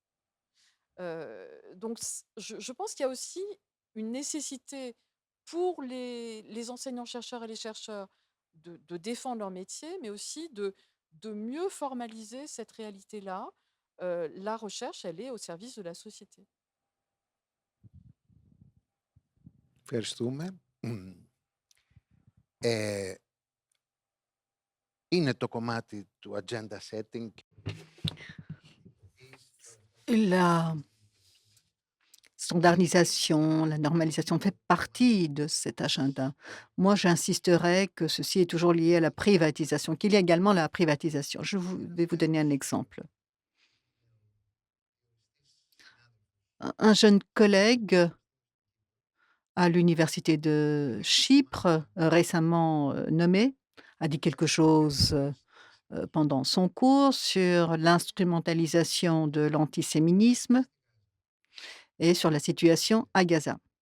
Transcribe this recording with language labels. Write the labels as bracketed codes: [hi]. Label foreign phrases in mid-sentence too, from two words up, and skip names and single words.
[fr] Donc je pense qu'il y a aussi une nécessité pour les enseignants-chercheurs et les chercheurs de défendre leur métier, mais aussi de mieux formaliser cette réalité-là. La recherche, elle est au service de la société. [el] Ευχαριστούμε. Ε, είναι το κομμάτι του [en] agenda setting. [fr] La standardisation, la normalisation fait partie de cet agenda. Moi, j'insisterais que ceci est toujours lié à la privatisation, qu'il y a également la privatisation. Vais vous donner un exemple. Un jeune collègue à l'université de Chypre, récemment, nommé, a dit quelque chose, pendant son cours sur l'instrumentalisation de l'antiséminisme et sur la situation à Gaza.